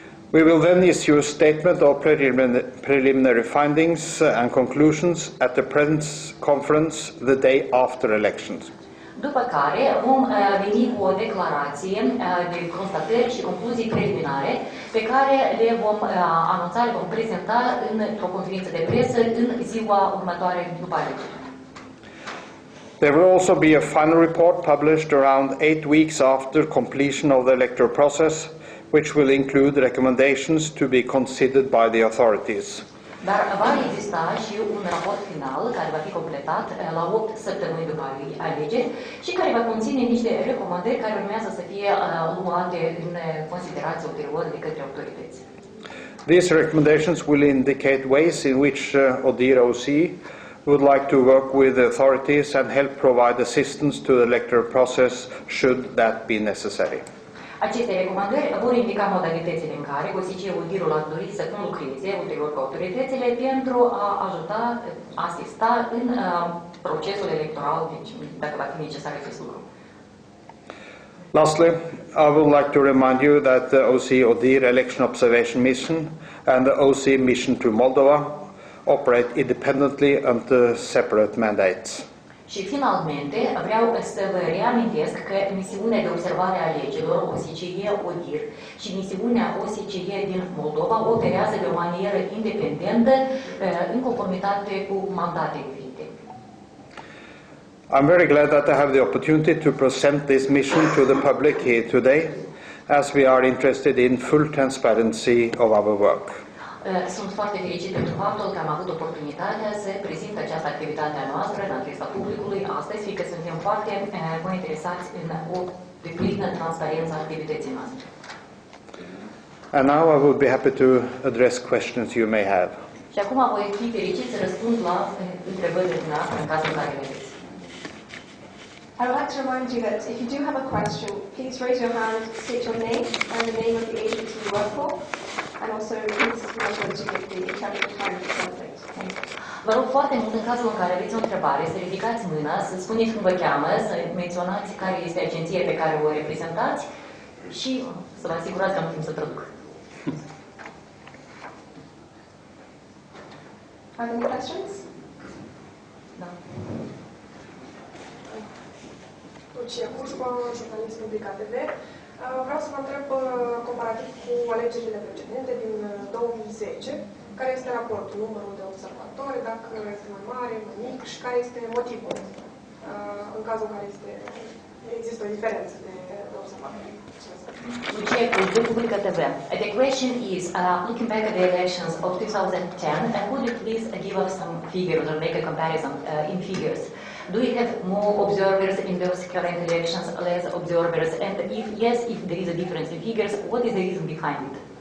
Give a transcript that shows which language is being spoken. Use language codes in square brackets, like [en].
[en] We will then issue a statement of preliminary findings and conclusions at the press conference the day after elections. [ro] După care vom veni cu o declarație de constatări și concluzii preliminare pe care le vom anunța, le vom prezenta într-o conferință de presă în ziua următoare după alegeri. [en] There will also be a final report published around 8 weeks after completion of the electoral process, which will include recommendations to be considered by the authorities. [ro] Dar va exista și un raport final care va fi completat la 8 săptămâni după alegeri și care va conține niște recomandări care urmează să fie luate în considerație ulterior de către autorități. [en] These recommendations will indicate ways in which ODIHR OC would like to work with the authorities and help provide assistance to the electoral process should that be necessary. [ro] Aceste recomandări vor indica modalitățile în care ODIHR-ul ar dori să conlucreze ulterior cu autoritățile pentru a ajuta, asista în procesul electoral, deci dacă va fi necesar acest lucru. [en] Lastly, I would like to remind you that the ODIHR Election Observation Mission and the OC Mission to Moldova operate independently under separate mandates. [ro] Și finalmente vreau să vă reamintesc că misiunea de observare a alegerilor OSCE-ODIHR și misiunea OSCE din Moldova operează de o manieră independentă în conformitate cu mandate diferite. [en] I'm very glad that I have the opportunity to present this mission to the public here today, as we are interested in full transparency of our work. [ro] Sunt foarte fericit pentru faptul că am avut oportunitatea să prezint această activitate a noastră în adresa publicului astăzi, fiindcă suntem foarte interesați în o deplină transparență a activității noastre. [en] And now I would be happy to address questions you may have. [ro] Și acum voi fi fericit să răspund la întrebările dumneavoastră în cazul în care le aveți. [en] I would like to remind you that if you do have a question, please raise your hand, state your name and the name of the agency you work for, and also please remember to give the interpreter time to translate. [ro] Vă rog foarte mult, în cazul în care aveți o întrebare, să ridicați mâna, să spuneți cum vă cheamă, să menționați care este agenția pe care o reprezentați și să vă asigurați că am timp să traduc. [en] Are there any questions? [ro] Da. Lucia Cușba, jurnalist public ATV. Vreau să vă întreb, comparativ cu alegerile precedente din 2010, care este raportul, numărul de observatori, dacă este mai mare, mai mic și care este motivul în cazul în care există o diferență de observatori. [en] Lucia Cușba, public ATV. The question is, looking back at the elections of 2010, would you please give us some figures or make a comparison in figures? Do you have more observers in those current elections, less observers? And if yes, if there is a difference in figures, what is the reason behind it?